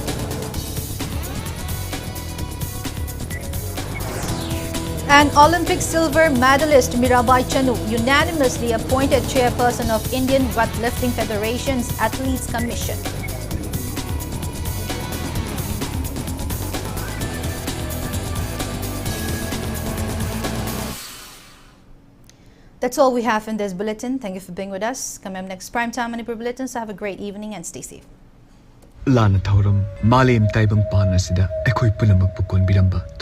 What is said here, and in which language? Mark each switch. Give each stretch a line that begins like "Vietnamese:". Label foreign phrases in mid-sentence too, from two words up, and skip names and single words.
English: And Olympic silver medalist Mirabai Chanu unanimously appointed chairperson of Indian Weightlifting Federation's Athletes Commission. That's all we have in this bulletin. Thank you for being with us. Coming up next, Primetime Manipur Bulletin. So have a great evening and stay safe.
Manipuri: Lana Thauram, Malem Taibang Panasida, Ekoi Punamak Pukon Biramba.